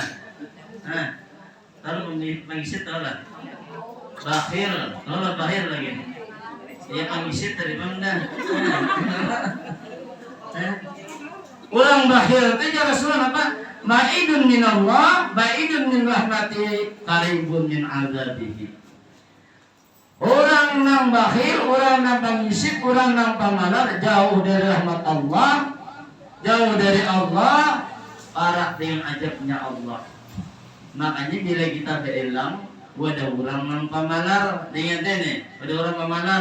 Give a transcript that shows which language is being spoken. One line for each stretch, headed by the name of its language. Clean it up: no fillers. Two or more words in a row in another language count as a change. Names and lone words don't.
Banjar: Nah, kalau pangisit tahu lah. Bakhir lagi. Ya pangisit dari mana? Orang bakhil itu ya Rasulullah apa?
Arabic: بعيد من الله بعيد من رحمته قريب من عذابه.
Banjar: Orang nang bakhil, orang nang pangisit, orang nang pamalar jauh dari rahmat Allah, jauh dari Allah, parah dengan ajabnya Allah. Makanya bila kita berelang, ada orang nang pamalar, ingat ini, ada orang pamalar.